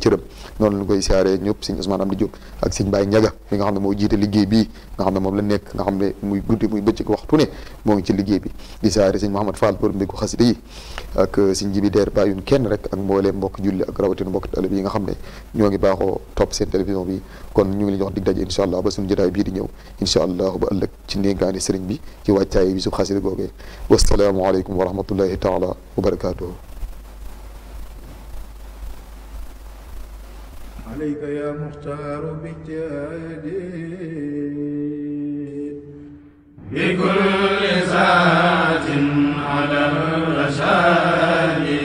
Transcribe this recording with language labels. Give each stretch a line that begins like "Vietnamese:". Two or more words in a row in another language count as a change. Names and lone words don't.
Wolof: cëram noonu lañ koy siyaare ñëpp Sëriñ Ousmane Amdi Diop ak Sëriñ Baye Ndiaga mi nga xam ne moo jiite liggéey bii nga xam ne moom la nekk nga xam ne muy guddi muy bëccëg waxtu ne moo ngi ci liggéey bi di siyaare Sëriñ Mouhamad Fall borom mbégu xasida yi ak Sëriñ Jibi Deer bàyyun kenn rek ak mbooleem mbokk julli ak rawatina mbokk talib yi nga xam ne ñoo ngi baaxoo topp seen télévision bi kon ñu ngi leen jox dig daje
Arabic: إن شاء الله
Wolof: ba suñu jotaay bii di ñëw
Arabic: إن شاء الله
Wolof: ba ëllëg ci ndénkaani sëriñ bi ci wàccaay bi su xasida googee
Arabic: والسلام عليكم ورحمة الله تعالى وبركاته عليك يا مختار باجتهادي بكل ذات على الرشاد